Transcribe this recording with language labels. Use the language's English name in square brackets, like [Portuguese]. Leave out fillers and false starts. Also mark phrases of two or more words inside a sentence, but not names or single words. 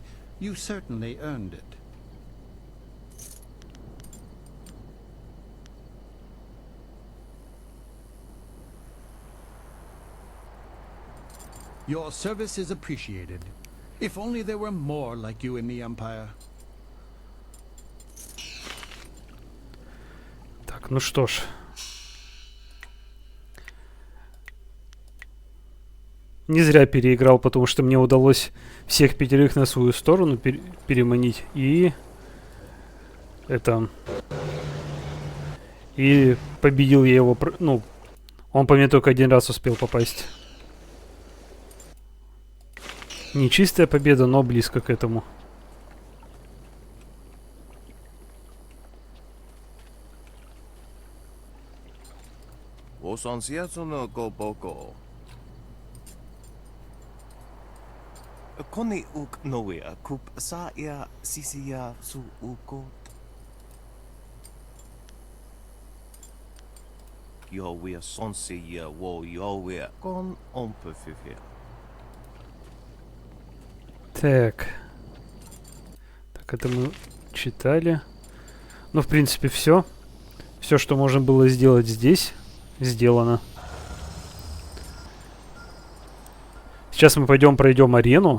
[English] You certainly earned it. Your service is appreciated. If only there were more like you in the Empire. [Russian] Так, ну что ж. не зря переиграл, потому что мне удалось всех 5 на свою сторону переманить. И это... И победил я его... Ну, он по мне только 1 раз успел попасть. Не чистая победа, но близко к этому. Koni uk noia kup sa ia sisia su ukot. Yo wea sonse ia wo yo wea kon on perfifia. Так. Так, это мы читали. Ну, в принципе, все. Все, что можно было сделать здесь, сделано. Сейчас мы пройдем арену.